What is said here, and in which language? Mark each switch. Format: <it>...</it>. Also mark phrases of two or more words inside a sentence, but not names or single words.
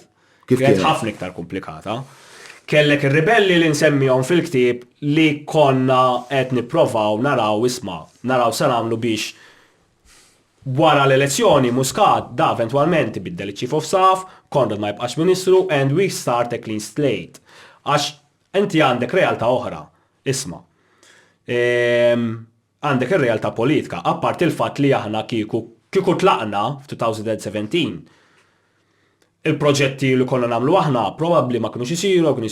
<mt>Kienet ħafna iktar komplikata. Kellek ir-ribelli li nsemmihom fil-ktieb li konna qed nipprovaw naraw se nagħmlu biex wara l-elezzjoni Muscat da eventwalment ibiddel iċ-</mt> <en>Chief of Staff,</en> <mt>Konrad ma jibqax Ministru</mt> <en>and we start a clean slate.</en> <mt>Għax inti għandek realtà oħra, isma'. Għandek ir-realtà politika, apart il-fatt li aħna kieku tlaqna f'2017 il-proġetti li konna nagħmlu aħna probabbli ma kinux isiru, kienu</mt>